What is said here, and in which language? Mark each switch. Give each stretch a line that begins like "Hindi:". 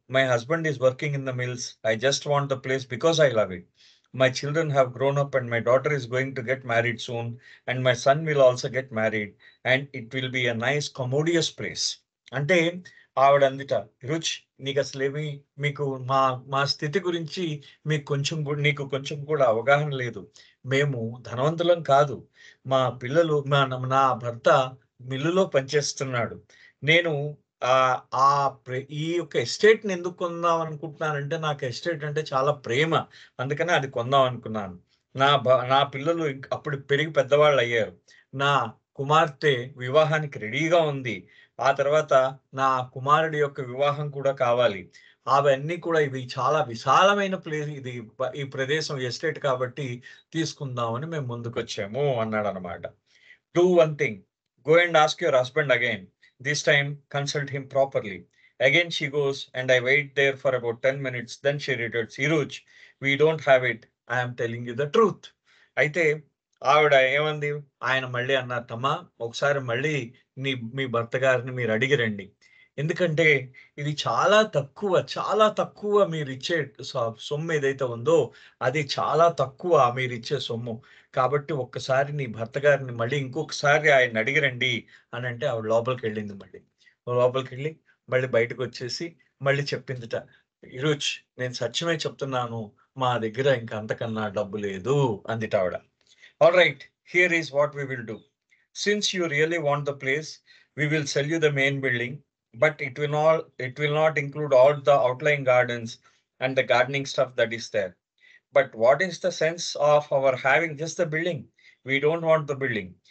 English: My husband is working in the mills. I just want the place because I love it. My children have grown up and my daughter is going to get married soon and my son will also get married and it will be a nice commodious place."
Telugu: అంటే ఆవిడందిట, "రుచ్ నీకసలేమి మీకు మా మా స్థితి గురించి నీకు కొంచెం కూడా అవగాహన లేదు. మేము ధనవంతులం కాదు. మా పిల్లలు నా భర్త మిల్లులో పనిచేస్తున్నాడు. నేను ఆహ్, ఆ ఈ యొక్క ఎస్టేట్‌ని ఎందుకు కొందాం అనుకుంటున్నానంటే, నాకు ఎస్టేట్ అంటే చాలా ప్రేమ. అందుకనే అది కొందాం అనుకున్నాను. నా పిల్లలు అప్పుడు పెరిగి పెద్దవాళ్ళయ్యారు. నా కుమార్తె వివాహానికి రెడీగా ఉంది. ఆ తర్వాత నా కుమారుడి యొక్క వివాహం కూడా కావాలి. అవన్నీ కూడా ఇవి చాలా విశాలమైన ఇది ఈ ప్రదేశం ఎస్టేట్ కాబట్టి తీసుకుందామని మేము ముందుకొచ్చాము అన్నాడన్నమాట.
English: Do one thing. Go and ask your husband again. This time, consult him properly. Again, she goes, and I wait there for about 10 minutes. Then she retorts, Iruj, we don't have it. I am telling you the truth.
Telugu: అయితే ఆవిడ ఏమంది? ఆయన మళ్ళీ అన్నారటమ్మా, ఒకసారి మళ్ళీ మీ భర్త గారిని మీరు అడిగి రండి. ఎందుకంటే ఇది చాలా తక్కువ మీరిచ్చే సొమ్ము ఏదైతే ఉందో, అది చాలా తక్కువ మీరిచ్చే సొమ్ము. కాబట్టి ఒక్కసారి నీ భర్త గారిని మళ్ళీ ఇంకొకసారి ఆయన్ని అడిగిరండి అనంటే ఆవిడ లోపలికెళ్ళింది మళ్ళీ. లోపలికెళ్ళి మళ్ళీ బయటకొచ్చేసి మళ్ళీ చెప్పిందిట. "ఇరుజ్ నేను సత్యమే చెప్తున్నాను. మా దగ్గర ఇంక అంతకన్నా డబ్బు లేదు" అందిటావిడ.
English: "All right, here is what we will do. Since you really want the place, we will sell you the main building, but it will not include all the outlying gardens and the gardening stuff that is there. But what is the sense of our having just the building? We don't want the building.